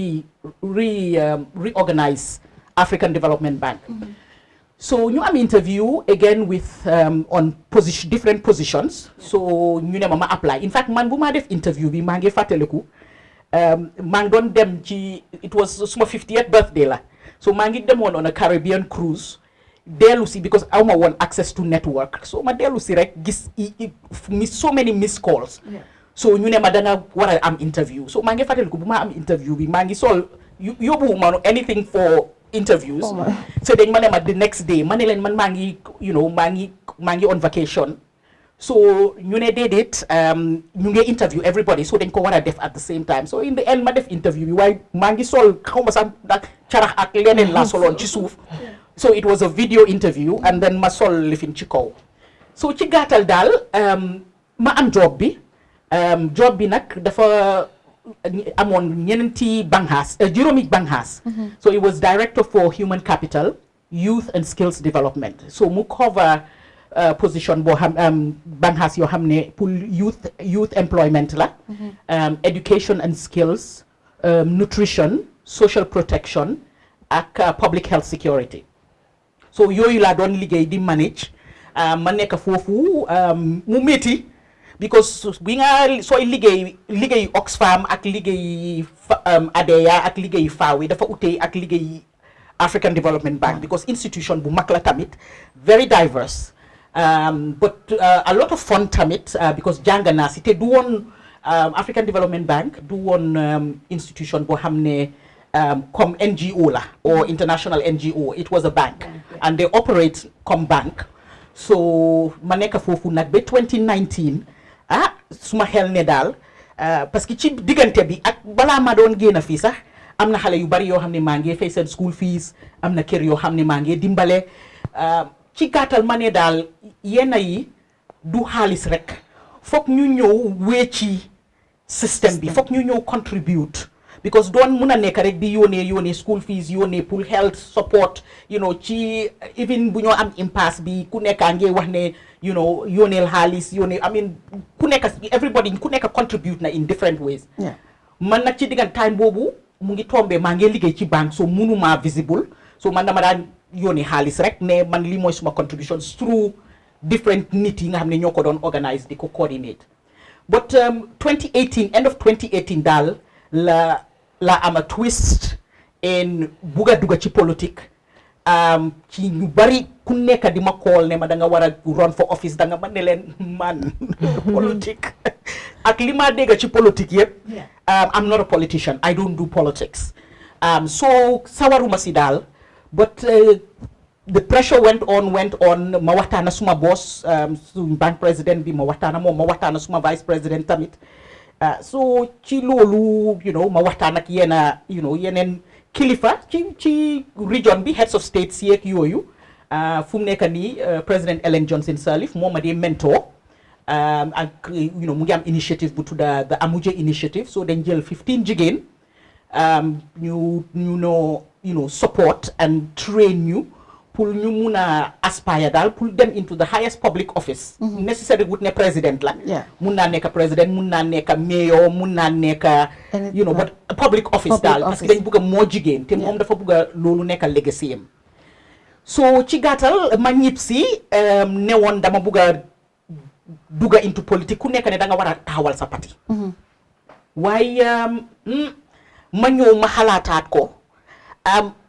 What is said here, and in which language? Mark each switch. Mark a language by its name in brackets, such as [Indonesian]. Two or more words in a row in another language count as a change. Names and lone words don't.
[Wolof] reorganize African Development Bank so ñu am [English] interview again with on different positions [Wolof] so ñu ne ma apply [English] in fact [Wolof] man bu ma def interview bi maa ngi fàttaliku maa ngi doon dem ci [English] it was [Wolof] suma 50th birthday la so maa ngi demoon [English] on a Caribbean cruise [Wolof] dellu si because aw ma woon access to network so ma dellu si rek gis [English] so many missed calls [Wolof] so ñu ne ma danga war a am interview so maa ngi fàttaliku bu ma am interview bi maa ngi sol yóbbu ma anything for interviews so dañ ma ne ma [English] the next day [Wolof] ma ne leen man maa ngi maa ngi [English] on vacation [Wolof] so ñu ne déedéet ñu ngi [English] interview everybody [Wolof] so dañ ko war a def [English] at the same time [Wolof] so [English] in the end [Wolof] ma def interview bi waaye maa ngi sol xaw ma sax ndax carax ak leneen laa soloon ci suuf so [English] it was a video interview and then [Wolof] ma sol lifin ci kaw so ci gàttal daal ma am job bi nag dafa amoon ñeenti banxaas juróomi banxaas so [English] it was director for human capital youth and skills development [Wolof] so mu cover position boo xam banxaas yoo xam ne pour [English] youth employment [Wolof] la [English] education and skills nutrition social protection [Wolof] ak [English] public health security [Wolof] so yooyu laa doon liggéey di manage ma nekk foofu mu métti because bi nga sooy liggéey Oxfam ak liggéey ADEA ak liggéey FAWE dafa utee ak liggéey African Development Bank because institution bu mag la tamit [English] very diverse but a lot of fun [Wolof] tamit because jàng naa si te du woon African Development Bank du woon institution boo xam ne comme NGO la [English] or international NGO it was a bank and they operate [Wolof] comme bank so ma nekk foofu nag ba 2019 suma xel ne daal [French] parce que [Wolof] ci diggante bi ak balaa ma doon génn fii sax am na xale yu bari yoo xam ne maa ngi fay seen [English] school fees [Wolof] am na kër yoo xam ne maa ngi dimbale ci gàttal ma ne daal yenn yi du xaalis rek foog ñu ñëw wécci système bi foog ñu ñëw contribute because doon mun a nekk rek di yónnee [English] school fees [Wolof] yónnee pour health support ci even bu ñoo am impasse bi ku nekkaa ngi wax ne yónneel xaalis [English] I mean [Wolof] ku nekk contribute na [English] in different ways [Wolof] man nag ci diggante time boobu mu ngi tombé maa ngi liggéey ci banque so munuma visible so man dama daan yónnee xaalis rek ne man lii mooy suma contributions [English] through different [Wolof] nit yi nga xam ne ñoo ko doon organise di ko coordinate [English] but 2018 end of 2018 [Wolof] daal la am [English] a twist [Wolof] in bugga dugga ci politique ci ñu bari ku nekk di ma call ne ma da nga war a [English] run for office [Wolof] da nga ma ne leen man politique ak li ma dégg ci politique yëpp [English] I'm not a politician I don't do politics [Wolof] so sawaruma si daal [English] but the pressure went [Wolof] on ma waxtaana suma boss suñ bank président bi ma waxtaana moom ma waxtaana suma vice président tamit so ci loolu ma waxtaan ak yeneen kilifa ci region bi [English] heads of states [Wolof] yeeg yooyu fu mu nekk nii président Ellen Johnson Sirleaf moo ma di mentor ak mu ngi am initiative bu tudda the Amuje initiative so dañ jël 15 jigéen ñu [English] support and train [Wolof] ñu pour ñu mun a aspire daal pour dem [English] into the highest public office necessary [Wolof] wut ne président la mun naa nekk président mun naa nekk mayor mun naa nekk [English] but public office [Wolof] daal parce que dañ bëgg a moo jigéen te moom dafa bëgg a loolu nekk legacy am so ci gàttal ma ñib si ne woon dama bëgg a dugga into politique ku nekk ne da nga war a taxawal sa parti waaye ma ñëw ma xalaataat ko amoon